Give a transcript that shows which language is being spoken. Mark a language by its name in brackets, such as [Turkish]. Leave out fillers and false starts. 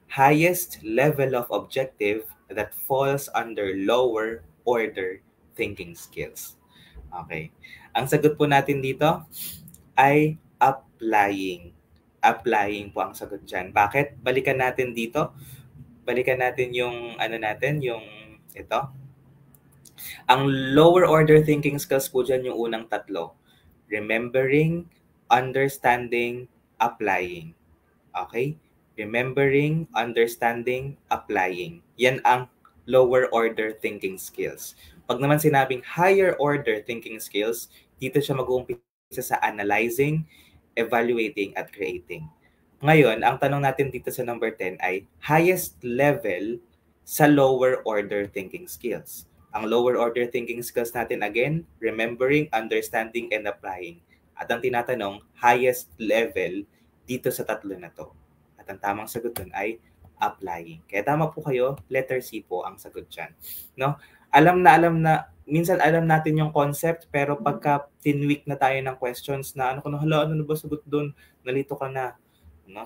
[English] Highest level of objective that falls under lower order thinking skills. Okay. [Filipino] Ang sagot po natin dito ay applying. Applying po ang sagot dyan. Bakit? Balikan natin dito. Balikan natin yung yung ito. Ang lower order thinking skills po dyan yung unang tatlo. [English] Remembering, understanding, applying. Okay? Remembering, understanding, applying. Yan ang lower order thinking skills. [Filipino] Pag naman sinabing higher order thinking skills, dito siya mag-uumpisa sa analyzing, evaluating, at creating. Ngayon, ang tanong natin dito sa number 10 ay highest level sa lower order thinking skills. Ang lower order thinking skills natin again, remembering, understanding, and applying. At ang tinatanong, highest level dito sa tatlo na to. At ang tamang sagot dun ay applying. Kaya tama po kayo, letter C po ang sagot dyan. No? Alam na, minsan alam natin yung concept, pero pagka tinweak na tayo ng questions na ano na ba sagot dun? Nalito ka na. No?